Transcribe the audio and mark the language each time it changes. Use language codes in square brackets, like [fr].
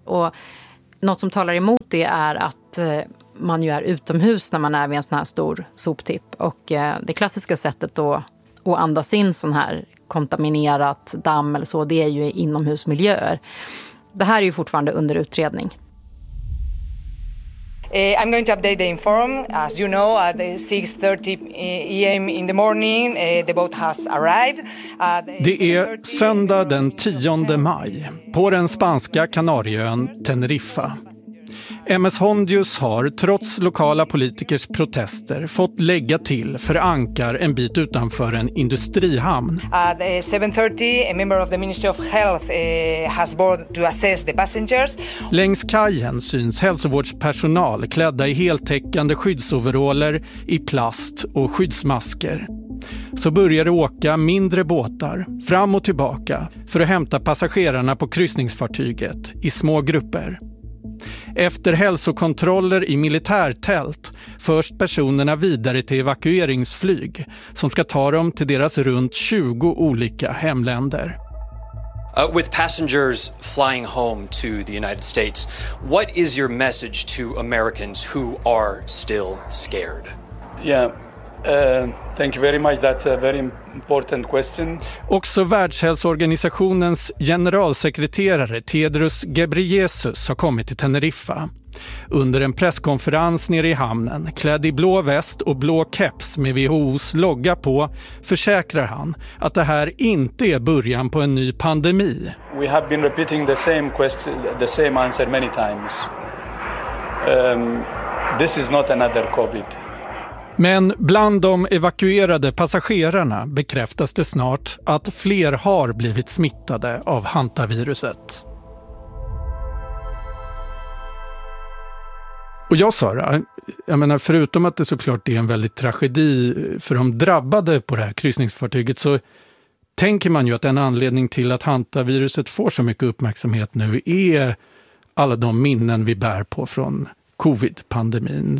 [sv] Och något som talar emot det är att man ju är utomhus när man är vid en sån här stor soptipp. Och det klassiska sättet då att andas in sån här kontaminerat damm eller så, det är ju inomhusmiljöer. Det här är ju fortfarande under utredning. [en] I'm going to update the inform. As you know, at 6:30 a.m. in the morning, the boat has arrived. [sv] Det är söndag den 10 maj på den spanska Kanarieön Teneriffa. MS Hondius har, trots lokala politikers protester, fått lägga till för ankar en bit utanför en industrihamn. [en] At 7:30, a member of the Ministry of Health has board to assess the passengers. [sv] Längs kajen syns hälsovårdspersonal klädda i heltäckande skyddsoveraller i plast och skyddsmasker. Så börjar det åka mindre båtar fram och tillbaka för att hämta passagerarna på kryssningsfartyget i små grupper. Efter hälsokontroller i militärtält förs personerna vidare till evakueringsflyg som ska ta dem till deras runt 20 olika hemländer. [en] With passengers flying home to the United States, what is your message to Americans who are still scared? Yeah. Thank you very much. That's a very important question. [sv] Också Världshälsoorganisationens generalsekreterare Tedros Ghebreyesus har kommit till Teneriffa. Under en presskonferens nere i hamnen, klädd i blå väst och blå keps med WHOs logga på, försäkrar han att det här inte är början på en ny pandemi. [en] We have been repeating the same question, the same answer many times. This is not another COVID. [sv] Men bland de evakuerade passagerarna bekräftas det snart att fler har blivit smittade av hantaviruset. Och jag, Sara, jag menar, förutom att det såklart är en väldigt tragedi för de drabbade på det här kryssningsfartyget, så tänker man ju att en anledning till att hantaviruset får så mycket uppmärksamhet nu är alla de minnen vi bär på från covid-pandemin.